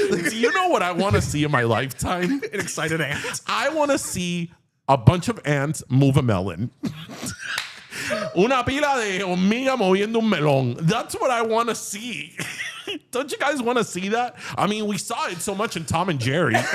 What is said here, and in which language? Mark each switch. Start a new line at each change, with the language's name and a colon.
English: do you know what I want to see in my lifetime? an excited ant? I want to see a bunch of ants move a melon.
Spanish: Una pila de hormiga moviendo un melón.
English: That's what I want to see. Don't you guys want to see that? I mean, we saw it so much in Tom and Jerry.